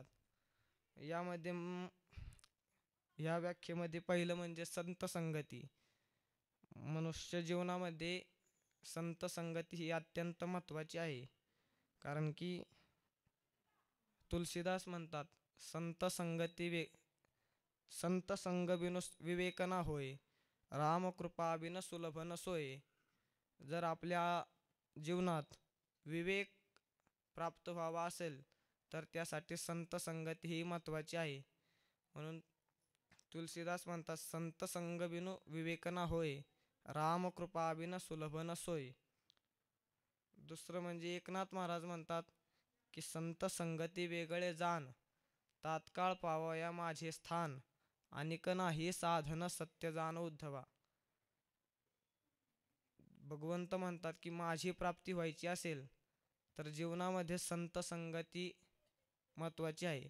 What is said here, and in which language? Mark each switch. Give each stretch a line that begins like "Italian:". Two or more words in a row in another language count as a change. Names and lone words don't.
Marathi: यामध्ये या व्याख्येमध्ये पहिलं म्हणजे संत संगती। मनुष्य जीवनामध्ये संत संगती ही अत्यंत महत्त्वाची आहे कारण की तुलसीदास म्हणतात
Hindi: संत संग बिनु विवेक न होय रामकृपा बिन सुलभ न सोय।
Marathi: जर आपल्या जीवनात विवेक प्राप्त व्हावा असेल तर त्यासाठी संत संगती ही महत्त्वाची आहे म्हणून तुलसीदास म्हणतात
Hindi: संत संग बिनु विवेक न होय रामकृपा बिन सुलभ न सोय।
Marathi: दुसरं म्हणजे एकनाथ महाराज म्हणतात की संत संगती वेगळे जाण तात्काळ पावया माझे स्थान अनिक नाही साधन सत्य जाण उद्धवा। भगवंत म्हणतात की माझी प्राप्ती व्हायची असेल तर जीवनामध्ये संत संगती महत्त्वाची आहे.